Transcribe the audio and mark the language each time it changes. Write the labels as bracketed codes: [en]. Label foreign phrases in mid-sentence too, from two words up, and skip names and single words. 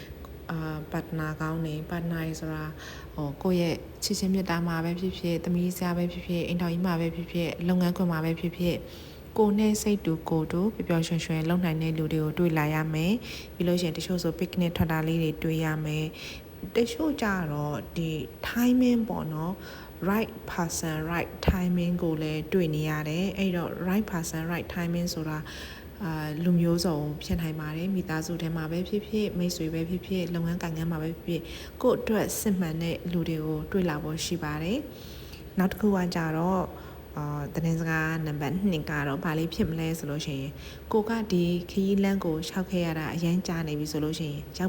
[my] partner ကောင်းနေ partner ဆိုတာကိုရဲ့ချစ်ချင်းမြတ်တာမှာပဲဖြစ်ဖြစ်သမီးစရာပဲဖြစ်ဖြစ်အိမ်တော်ကြီးမှာပဲဖြစ်ဖြစ်လုပ်ငန်းခွင်မှာပဲဖြစ်ဖြစ် ကိုနဲ့စိတ်တူကိုတူပျော်ရွှင်ရွှင်လုပ်နိုင်တဲ့လူတွေကိုတွေ့လာရမယ်ပြီးလို့ရှိရင်တချို့ဆို picnic ထွက်တာလေးတွေတွေ့ရမယ်တချို့ကြတော့ဒီ timing ပေါ့နော် [en] right person right timing [my] ကိုလည်းတွေ့နေရတယ်အဲ့တော့ [en] right person right timing [my] ဆိုတာလူမျိုးစုံဖြစ်နိုင်ပါတယ်မိသားစုထဲမှာပဲဖြစ်ဖြစ်မိတ်ဆွေပဲဖြစ်ဖြစ်လုပ်ငန်းကိုင်ငန်းမှာပဲဖြစ်ဖြစ်ကိုယ့်အတွက်စစ်မှန်တဲ့လူတွေကိုတွေ့လာဖို့ရှိပါတယ်နောက်တစ်ခုကကြ တော့သတင်းစကားနံပါတ်2ကတော့ဘာလေးဖြစ်မလဲဆိုလို့ရှိရင်ကိုကဒီခရီးလမ်းကိုရှောက်ခဲ့ရတာအရင်ကြာနေပြီဆိုလို့ရှိရင်ရောက်